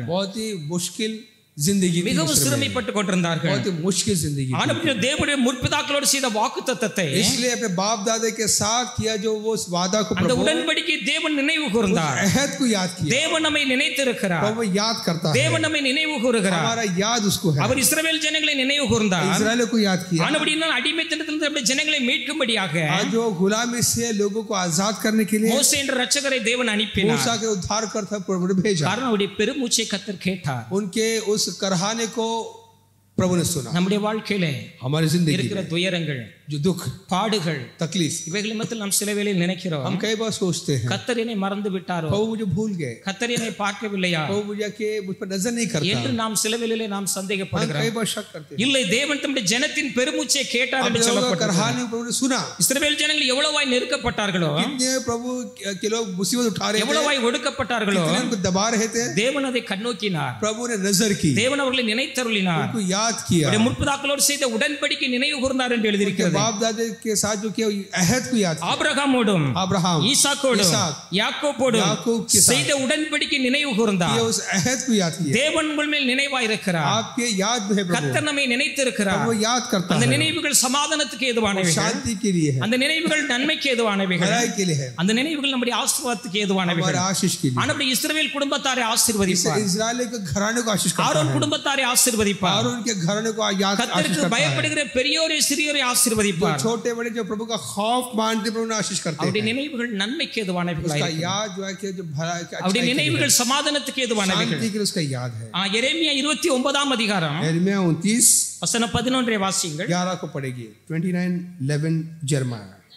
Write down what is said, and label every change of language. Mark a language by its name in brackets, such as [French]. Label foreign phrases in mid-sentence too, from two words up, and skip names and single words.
[Hindi] बहुत ही मुश्किल जिंदगी, [Tamil] மிகவும் சிரமப்பட்டு கொண்டிருந்தார்கள். [Hindi] बहुत ही मुश्किल जिंदगी। [Tamil] ஆனாலும் தேவனுடைய முற்பிதாக்களோடு செய்த வாக்குத்தத்தத்தை, [Hindi] इसलिए अपने बाप दादा के साथ किया जो वो वादा को [Tamil] அந்த [Hindi] प्रभु [Tamil] உடன்படிக்கை தேவன் நினைவு கூர்ந்தார். [Hindi] अहद को याद किया। [Tamil] தேவன் நம்மை நினைத்திருக்கிறார். [Hindi] प्रभु याद करता है। [Tamil] தேவன் நம்மை நினைவு கூறுகிறார். [Hindi] हमारा याद उसको है। [Tamil] அவர் இஸ்ரவேல் ஜனங்களை நினைவு கூர்ந்தார். [Hindi] इस्राएल को याद किया। [Tamil] ஆனபடியால் அடிமைத்தனத்திலிருந்து நம்முடைய ஜனங்களை மீட்கும்படியாக [Hindi] आज जो गुलामी से लोगों को आजाद करने के लिए [Tamil] மோசே என்ற இரட்சகரை தேவன் அனுப்பினார். [Hindi] मूसा के उद्धार करता प्रभु ने भेजा। [Tamil] காரணம் அவருடைய பெருமூச்சை கர்த்தர் கேட்டார். [Hindi] उनके उस कराहने को प्रभु ने सुना। [Tamil] நம்முடைய வாழ்க்கையிலே [Hindi] हमारी जिंदगी [Tamil] இருக்கிற துயரங்கள், [Hindi] जो दुख, [Tamil] பாடுகள், [Hindi] तकलीफ, [Tamil] இவைகளை மத்தியில் நாம் சில வேளையில் நினைக்கிறோம், [Hindi] हम कई बार सोचते हैं [Tamil] கர்த்தர் என்னை மறந்து விட்டாரோ, [Hindi] प्रभु मुझे भूल गए, [Tamil] கர்த்தர் என்னை பார்க்கவில்லையா [Hindi] प्रभु मुझे के मुझ पर नजर नहीं करता। [Tamil] என்று நாம் சில வேளையிலே நாம் [Hindi] हम [Tamil] சந்தேகப்படுகிறோம். [Hindi] कई बार शक करते हैं। [Tamil] இல்லை, தேவன் தம்முடைய ஜனத்தின் பெருமூச்சை கேட்டார் என்று [Hindi] अपने [Tamil] சொல்லப்பட்டிருக்கிறது. [Hindi] कराहने को प्रभु ने सुना। [Tamil] இஸ்ரவேல் ஜனங்கள் எவ்வளவாய் நெருக்கப்பட்டார்களோ, [Hindi] कितने प्रभु के लोग मुसीबत उठा रहे थे, [Tamil] எவ்வளவாய் ஒடுக்கப்பட்டார்களோ, [Hindi] कितने उनको दबा रहे थे, [Tamil] தேவன் அதை கண்ணோக்கினார். [Hindi] प्रभु ने नजर की, [Tamil] தேவன் அவர்களை நினைத்தருளினார். [Hindi] उनको याद किया। [Tamil] அவருடைய முற்பிதாக்களோடு செய்த உடன்படிக்கை நினைவு கூர்ந்தார் என்று எழுதியிருக்கிறது. [Hindi] बाप दादा के साथ जो किया अहद को याद किया। [Tamil] ஆபிரகாமோடும் [Hindi] अब्राहम, [Tamil] ஈசாக்கோடும் யாக்கோபோடும் [Hindi] याकूब के साथ [Tamil] செய்த உடன்படிக்கை நினைவு கூர்ந்தார். [Hindi] ये उस अहद को याद किया। [Tamil] தேவன் உங்கள் மேல் நினைவாய் இருக்கிறார். [Hindi] आपके याद में है प्रभु। [Tamil] கர்த்தர் நம்மை நினைத்திருக்கிறார். [Hindi] वो याद करता [Tamil] அந்த [Hindi] है। [Tamil] நினைவுகள் சமாதானத்துக்கு ஏதுவானவைகள், [Hindi] शांति के लिए है, [Tamil] அந்த நினைவுகள் நன்மைக்கு ஏதுவானவைகள், [Hindi] भलाई के लिए है, [Tamil] அந்த நினைவுகள் நம்முடைய ஆசீர்வாதத்துக்கு ஏதுவானவைகள். [Hindi] हमारे आशीष के लिए। [Tamil] ஆனாலும் இஸ்ரவேல் குடும்பத்தாரை ஆசீர்வதிப்பார். [Hindi] इस्राएल के घराने को आशीष करता [Tamil] ஆரோன் [Hindi] है, [Tamil] குடும்பத்தாரை ஆசீர்வதிப்பார். [Hindi] और उनके घराने को याद आशीष [Tamil] கர்த்தருக்கு [Hindi] करता है। [Tamil] பயப்படுகிற பெரியோரை சிறியோரை ஆசீர்வதிப்பார். [Hindi] छोटे बड़े जो प्रभु का खौफ मानते प्रभु ने आशीष करते [Tamil] அவருடைய [Hindi] हैं। [Tamil] நினைவுகள் நன்மைக்கு ஏதுவானவைகள். [Hindi] उसका याद जो है कि जो भलाई के [Tamil] அவருடைய நினைவுகள் சமாதானத்துக்கு ஏதுவானவைகள். [Hindi] शांति के लिए उसका याद है। [Tamil] எரேமியா 29ஆம் அதிகாரம் [Hindi] यिर्मयाह 29 [Tamil] வசனம் 11 வாசியுங்கள். [Hindi] 11 को पढ़ेगी। 29:11 यिर्मयाह।